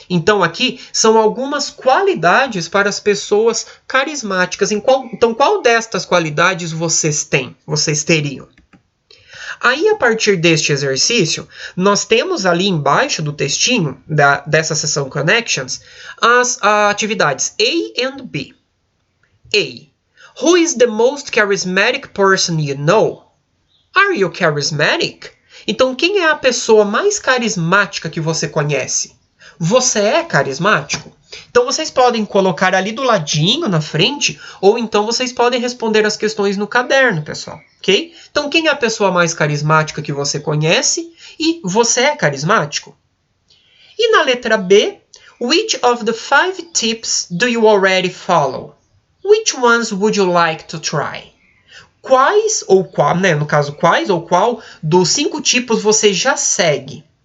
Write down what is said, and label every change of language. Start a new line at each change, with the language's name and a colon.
Portuguese: Então, aqui são algumas qualidades para as pessoas carismáticas. Então, qual destas qualidades vocês teriam? Aí, a partir deste exercício, nós temos ali embaixo do textinho dessa seção Connections as atividades A e B. A.
English: Who is the most charismatic person you know? Are you charismatic?
Portuguese: Então, quem é a pessoa mais carismática que você conhece? Você é carismático? Então, vocês podem colocar ali do ladinho, na frente, ou então vocês podem responder as questões no caderno, pessoal, ok? Então, quem é a pessoa mais carismática que você conhece? E você é carismático? E na letra B,
English: which of the 5 tips do you already follow? Which ones would you like to try?
Portuguese: Quais ou qual dos 5 tipos você já segue?